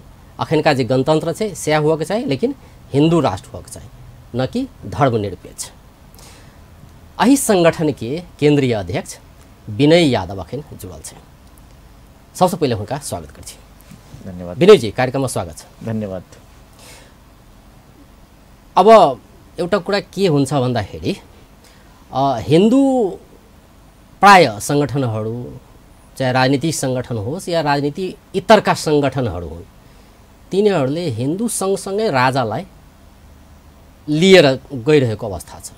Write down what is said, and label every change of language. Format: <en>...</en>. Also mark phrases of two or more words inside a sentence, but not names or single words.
<mai>अखनका जे गणतंत्र छै से होके चाहिए, लेकिन हिंदू राष्ट्र होके चाहिए, न कि धर्मनिरपेक्ष। एहि संगठन के केंद्रीय अध्यक्ष विनय यादव अखन जुड़ल छै। सबसे पहले हुनका स्वागत करै छी। धन्यवाद विनय जी, कार्यक्रम में स्वागत छ। धन्यवाद।</mai> <ne>अब एउटा कुरा के हुन्छ भन्दाखेरि हिंदू प्राय संगठनहरू, चाहे राजनीतिक संगठन होस् या राजनीति इतरका संगठनहरू हुन्, तिनीहरूले हिंदू सँगसँगै राजालाई लिएर गइरहेको अवस्था छ।</ne>